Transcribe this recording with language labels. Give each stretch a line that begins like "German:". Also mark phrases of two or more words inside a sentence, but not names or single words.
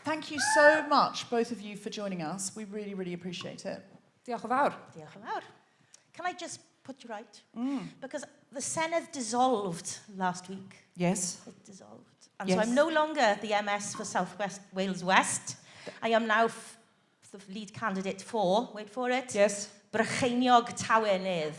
English: thank you so much, both of you, for joining us. We really, really appreciate it.
Welsh: Diolch yn fawr. Diolch yn fawr.
English: Can I just put you right? Because the Senedd dissolved last week. Yes. It dissolved. And so I'm no longer the MS for South West Wales West. I am now the lead candidate for, wait for it, Yes. Brycheiniog Tawenydd.